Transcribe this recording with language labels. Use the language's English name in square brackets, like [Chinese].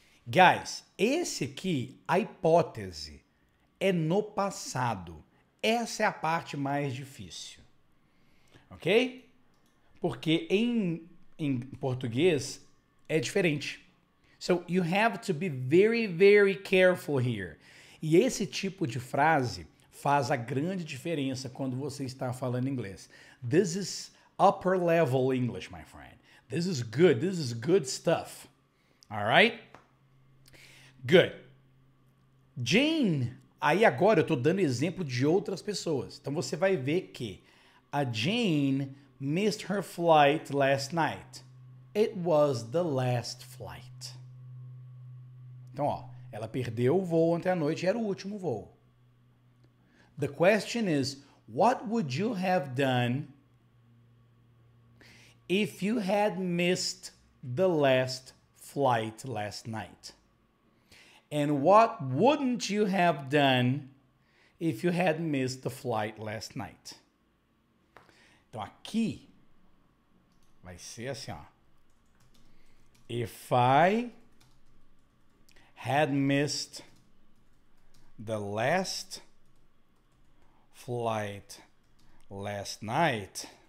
[Portuguese] Guys, esse aqui, a hipótese, é no passado. Essa é a parte mais difícil. Ok? Porque em português é diferente. [English] So you have to be very, very careful here. [Portuguese] E esse tipo de frase faz a grande diferença quando você está falando inglês. [English] This is upper level English, my friend. This is good. This is good stuff. All right? Good. [Portuguese] Jane, aí agora eu estou dando exemplo de outras pessoas. Então você vai ver que a Jane [English] missed her flight last night. It was the last flight. [Portuguese] Então, ó, ela perdeu o voo ontem à noite e era o último voo. [English] The question is, what would you have done if you had missed the last flight last night? And what wouldn't you have done if you had missed the flight last night? [Portuguese] Então aqui vai ser assim, ó. [English] If I had missed the last flight last night.